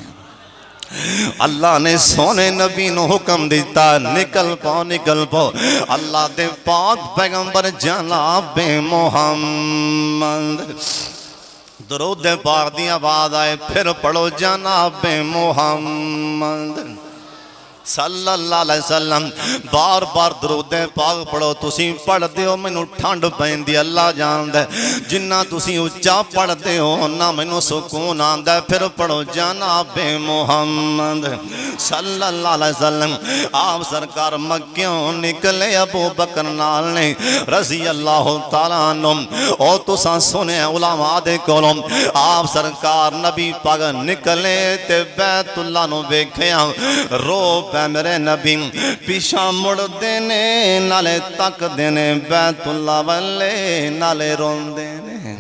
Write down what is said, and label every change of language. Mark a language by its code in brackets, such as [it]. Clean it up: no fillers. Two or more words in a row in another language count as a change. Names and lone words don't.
[pa] اللہ نے سوہنے نبی نوں حکم دتا نکل پاؤ اللہ دے پاک پیغمبر جناب محمد درود پاک دی آواز آئے فیر پڑھو جناب محمد [ar] صلى الله عليه وسلم [pa] بار بار درود پاک پڑھو تسی پڑھدے او مینوں ٹھنڈ پیندی اللہ جاندا جنا تسی اُچا پڑھدے او نا مینوں سکون آندا فیر پڑھو جناب محمد [ar] صلى الله عليه [pa] وسلم آپ سرکار مکیوں نکلے ابو بکر نال نیں [ar] رضي الله تعالى عنه [pa] او تساں سنے علماء دے کولوں آپ سرکار نبی پاک نکلے تے بیت اللہ نوں ویکھیا رو میرے نبی پچھا مڑدے نیں نالے تکدے نیں بیت اللہ والے نالے روندے نیں